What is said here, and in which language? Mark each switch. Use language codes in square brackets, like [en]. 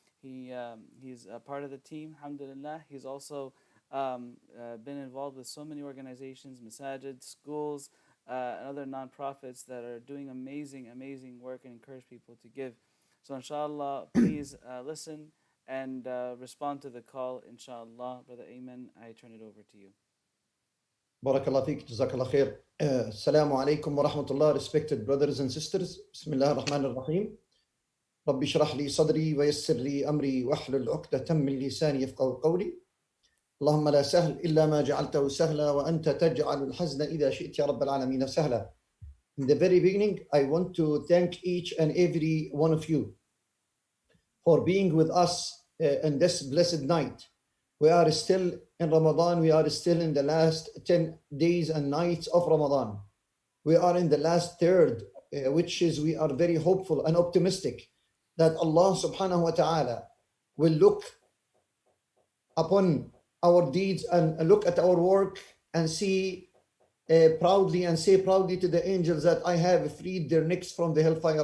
[en] He's a part of the team, alhamdulillah. He's also been involved with so many organizations, masajid, schools, and other nonprofits that are doing amazing work and encourage people to give. So inshallah, please listen and respond to the call, inshallah. Brother Ayman, I turn it over to you. [ar] بارك الله فيك جزاك الله خير. السلام عليكم ورحمة الله. [en] Respected brothers and sisters, [ar] بسم الله الرحمن الرحيم. ربي اشرح لي صدري ويسر لي أمري واحلل عقدة من لساني يفقهوا قولي. اللهم لا سهل إلا ما جعلته سهلا وأنت تجعل الحزن إذا شئت يا رب العالمين سهلا. [en] In the very beginning, I want to thank each and every one of you for being with us in this blessed night. We are still in Ramadan. We are still in the last 10 days and nights of Ramadan. We are in the last third, which is we are very hopeful and optimistic that Allah subhanahu wa ta'ala will look upon our deeds and look at our work and see proudly and say proudly to the angels that I have freed their necks from the hellfire.